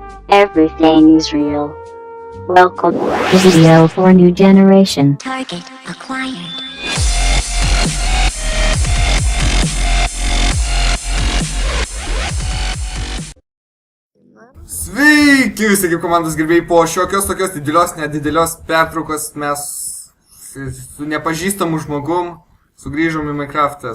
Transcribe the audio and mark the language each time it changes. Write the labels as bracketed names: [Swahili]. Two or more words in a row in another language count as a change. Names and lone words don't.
[English] Everything's real. Welcome. Video for new generation. Target acquired. [Lithuanian] Sveiki visi kaip komandos gerbėjai, po šiokios tokios nedidelios pertraukos mes su nepažįstamu žmogum sugrįžom į Minecraftą.